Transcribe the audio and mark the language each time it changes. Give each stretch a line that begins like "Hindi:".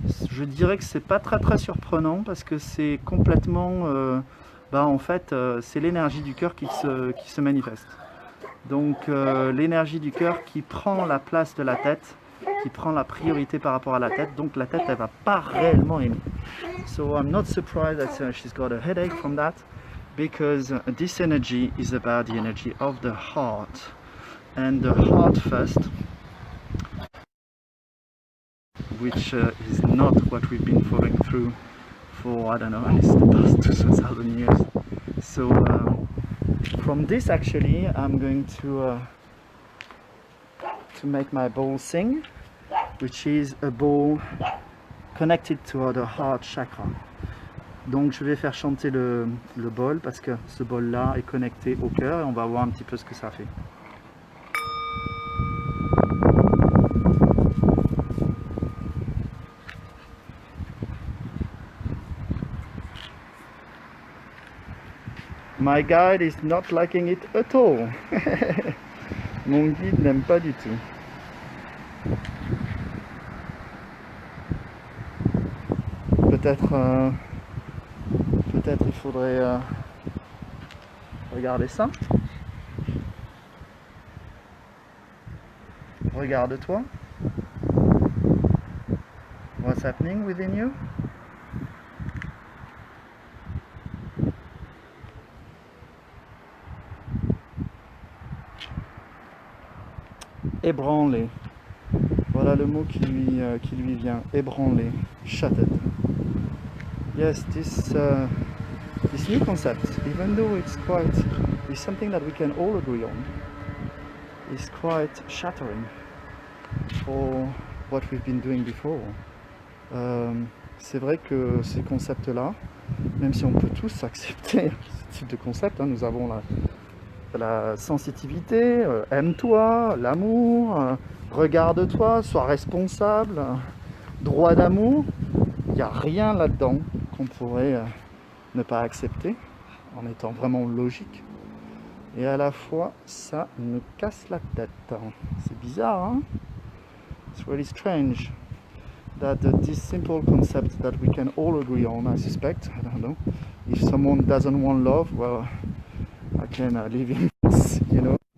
French: Je dirais que c'est pas très surprenant parce que c'est complètement, en fait, c'est l'énergie du cœur qui se manifeste. Donc l'énergie du cœur qui prend la place de la tête, qui prend la priorité par rapport à la tête. Donc la tête, elle va pas réellement aimer.
English: So I'm not surprised that she's got a headache from that. Because this energy is about the energy of the heart, and the heart first, which is not what we've been following through for, I don't know, at least the past 2,000 years. So from this actually I'm going to make my bowl sing, which is a bowl connected to the heart chakra.
French: Donc je vais faire chanter le bol parce que ce bol là est connecté au cœur et on va voir un petit peu ce que ça fait.
English: My guide is not liking it at all.
French: Mon guide n'aime pas du tout. Peut-être il faudrait regarder ça. Regarde-toi.
English: What's happening within you?
French: Ébranlé. Voilà le mot qui lui vient. Ébranlé.
English: Shattered. Yes, this new concept, even though it's something that we can all agree on, is quite shattering for what we've been doing before.
French: C'est vrai que ces concepts-là, même si on peut tous accepter ce type de concept, hein, nous avons la sensitivité, aime-toi, l'amour, regarde-toi, sois responsable, droit d'amour, il n'y a rien là-dedans qu'on pourrait ne pas accepter en étant vraiment logique. Et à la fois, ça nous casse la tête. C'est bizarre, hein?
English: It's really strange that this simple concept that we can all agree on, I suspect, I don't know, if someone doesn't want love, well, I can live in this, you know.